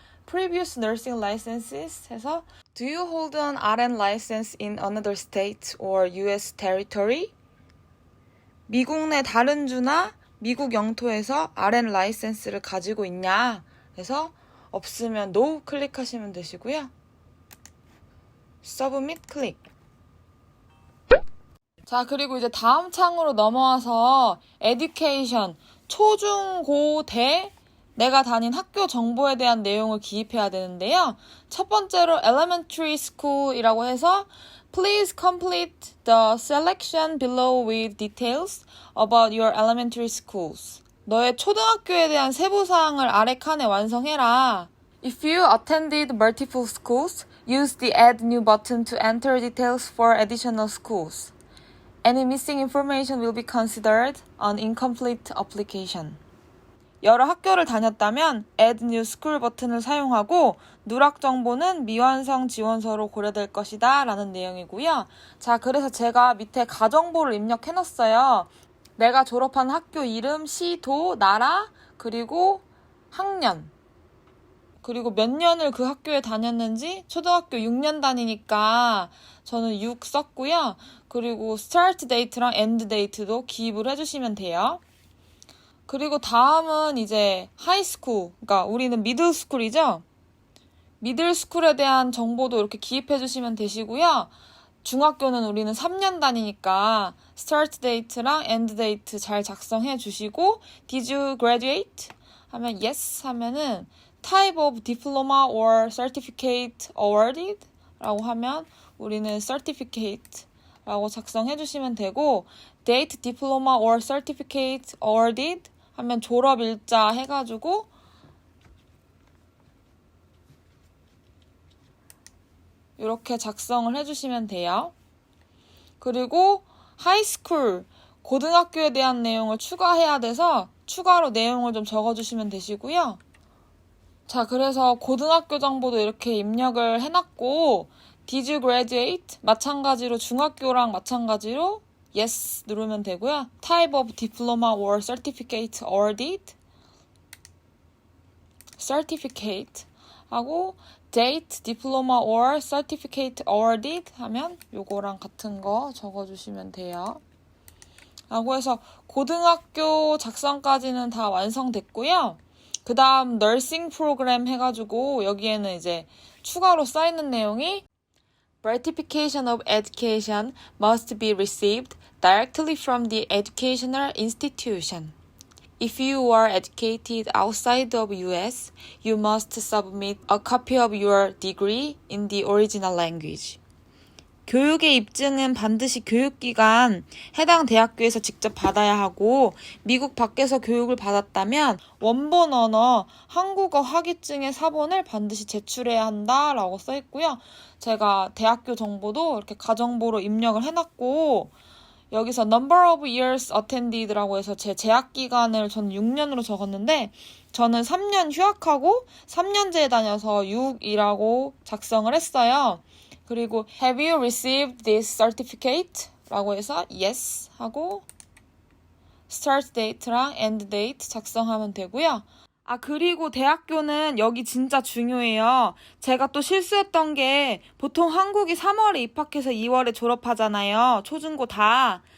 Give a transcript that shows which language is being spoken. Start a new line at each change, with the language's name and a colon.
English: Previous nursing licenses
Korean: 해서
English: Do you hold an RN license in another state or US territory?
Korean: 미국 내 다른 주나 미국 영토에서 RN 라이센스를 가지고 있냐? 그래서 없으면 no 클릭하시면 되시고요. 서브밋 클릭. 자, 그리고 이제 다음 창으로 넘어와서 education, 초, 중, 고, 대 내가 다닌 학교 정보에 대한 내용을 기입해야 되는데요. 첫 번째로 elementary school이라고 해서
English: Please complete the selection below with details about your elementary schools.
Korean: 너의 초등학교에 대한 세부사항을 아래 칸에 완성해라.
English: If you attended multiple schools, use the Add New button to enter details for additional schools. Any missing information will be considered an incomplete application.
Korean: 여러 학교를 다녔다면 Add New School 버튼을 사용하고 누락 정보는 미완성 지원서로 고려될 것이다 라는 내용이고요. 자, 그래서 제가 밑에 가정보를 입력해놨어요. 내가 졸업한 학교 이름, 시, 도, 나라, 그리고 학년. 그리고 몇 년을 그 학교에 다녔는지 초등학교 6년 다니니까 저는 6 썼고요. 그리고 start date랑 end date도 기입을 해주시면 돼요. 그리고 다음은 이제 하이스쿨, 그러니까 우리는 미들스쿨이죠. 미들스쿨에 대한 정보도 이렇게 기입해 주시면 되시고요. 중학교는 우리는 3년 다니니까 start date랑 end date 잘 작성해 주시고
English: Did you graduate?
Korean: 하면 yes 하면은
English: type of diploma or certificate awarded?
Korean: 라고 하면 우리는
English: certificate
Korean: 라고 작성해 주시면 되고 date, diploma or certificate awarded 하면 졸업 일자 해가지고 이렇게 작성을 해주시면 돼요. 그리고 하이스쿨, 고등학교에 대한 내용을 추가해야 돼서 추가로 내용을 좀 적어주시면 되시고요. 자, 그래서 고등학교 정보도 이렇게 입력을 해놨고
English: Did you graduate?
Korean: 마찬가지로 중학교랑 마찬가지로 Yes 누르면 되고요.
English: Type of diploma or certificate awarded?
Korean: Certificate 하고 date, diploma or certificate awarded 하면 요거랑 같은 거 적어주시면 돼요. 라고 해서 고등학교 작성까지는 다 완성됐고요. 그 다음 nursing 프로그램 해가지고 여기에는 이제 추가로 써있는 내용이
English: Certification of education must be received directly from the educational institution. If you are educated outside of US, you must submit a copy of your degree in the original language.
Korean: 교육의 입증은 반드시 교육기관, 해당 대학교에서 직접 받아야 하고 미국 밖에서 교육을 받았다면 원본 언어, 한국어 학위증의 사본을 반드시 제출해야 한다라고 써있고요. 제가 대학교 정보도 이렇게 가정보로 입력을 해놨고 여기서 number of years attended라고 해서 제 재학 기간을 저는 6년으로 적었는데 저는 3년 휴학하고 3년제에 다녀서 6이라고 작성을 했어요.
English: 그리고 have you received this certificate?
Korean: 라고 해서 yes 하고 start date랑 end date 작성하면 되고요. 아, 그리고 대학교는 여기 진짜 중요해요. 제가 또 실수했던 게 보통 한국이 3월에 입학해서 2월에 졸업하잖아요. 초중고 다.